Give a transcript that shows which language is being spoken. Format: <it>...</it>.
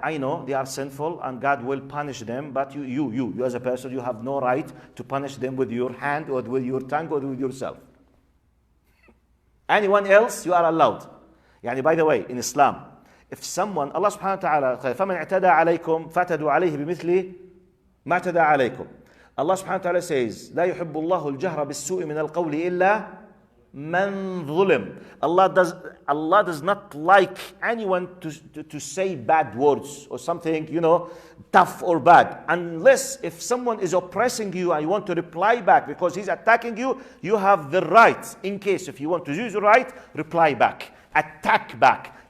<en>I know they are sinful and God will punish them. But you as a person, you have no right to punish them with your hand or with your tongue or with yourself. Anyone else, you are allowed. Yani, by the way, in Islam, if someone, Allah subhanahu wa ta'ala,</en> <ar>فَمَنْ اعْتَدَى عَلَيْكُمْ فَاعْتَدُوا عَلَيْهِ بِمِثْلِ مَا اعْتَدَى عَلَيْكُمْ.</ar> <en>Allah subhanahu wa ta'ala says,</en> <ar>لَا يُحِبُّ اللَّهُ الْجَهْرَ بِالسُّوءِ مِنَ الْقَوْلِ إِلَّا مَنْ ظُلِمْ.</ar> <en>Allah does not like anyone to say bad words or something, tough or bad. Unless if someone is oppressing you and you want to reply back because he's attacking you, you have the right, in case if you want to use your right, reply back, attack back.</en>